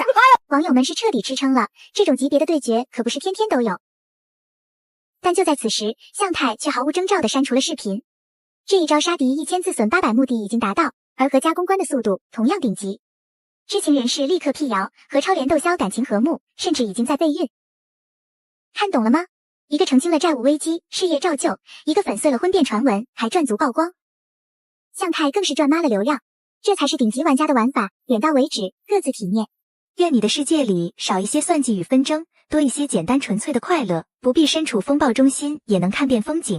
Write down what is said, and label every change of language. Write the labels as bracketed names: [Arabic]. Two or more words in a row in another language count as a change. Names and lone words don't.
[Chinese] 網友們是徹底吃撐了，這種級別的對決可不是天天都有。但就在此時，向太卻毫無徵兆地刪除了視頻。這一招殺敵1000自損800目的已經達到，而何家公關的速度同樣頂級。知情人士立刻闢謠，何超蓮竇驍感情和睦，甚至已經在備孕。看懂了嗎？一个澄清了债务危机，事业照旧；一个粉碎了婚变传闻，还赚足曝光。向太更是赚妈了流量，这才是顶级玩家的玩法，点到为止，各自体面。愿你的世界里少一些算计与纷争，多一些简单纯粹的快乐，不必身处风暴中心，也能看遍风景。